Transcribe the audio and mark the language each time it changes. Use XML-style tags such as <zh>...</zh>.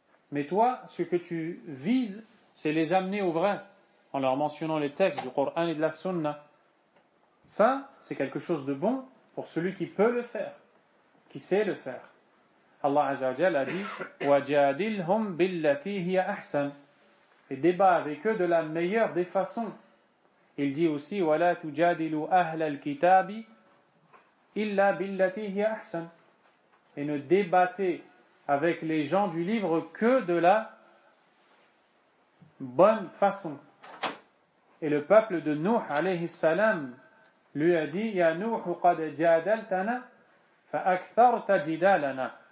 <fr>Mais toi, ce que tu vises, c'est les amener au vrai, en leur mentionnant les textes du Coran et de la Sunna. Ça, c'est quelque chose de bon pour celui qui peut le faire, qui sait le faire. Allah Azza wa Jalla a dit</fr> <ar>وَجَادِلْهُمْ بِالَّتِي هِيَ أَحْسَنُ.</ar> <fr>Et débat avec eux de la meilleure des façons. Il dit aussi</fr> <ar>وَلَا تُجَادِلُوا أَهْلَ الْكِتَابِ إِلَّا بِالَّتِي هِيَ أَحْسَنُ.</ar> <fr>Et ne débattez avec les gens du livre que de la bonne façon. Et le peuple de Nuh alayhi salam lui a dit</fr> <ar>Ya Nuh qad jadaltana fa aktharta jidalana.</ar>